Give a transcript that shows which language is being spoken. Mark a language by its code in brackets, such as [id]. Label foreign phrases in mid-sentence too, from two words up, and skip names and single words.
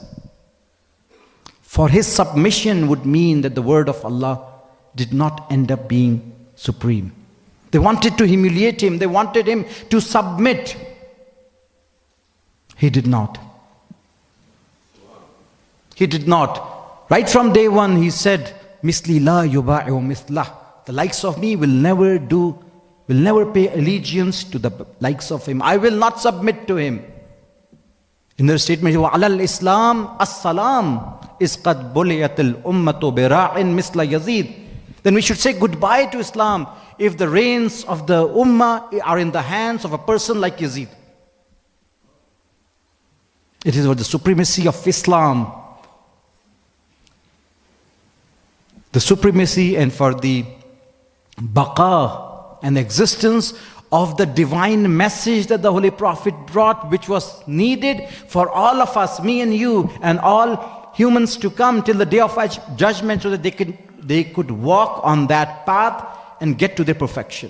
[en] For his submission would mean that the word of Allah did not end up being supreme. They wanted to humiliate him. They wanted him to submit. He did not. He did not. Right from day one, he said, [ar] مثلي لا يبايع مثله. [en] The likes of me will never pay allegiance to the likes of him. I will not submit to him. In their statement, [ar] وَعَلَى الْإِسْلَامِ السَّلَامِ إِذْ قَدْ بُلِيَتِ الْأُمَّةُ بِرَاعٍ مِثْلَ يَزِيدٍ. [en] Then we should say goodbye to Islam if the reins of the ummah are in the hands of a person like Yazid. It is for the supremacy of Islam, the supremacy and for the baqa and existence of the divine message that the Holy Prophet brought, which was needed for all of us, me and you, and all humans to come till the day of judgment, so that they could walk on that path and get to their perfection.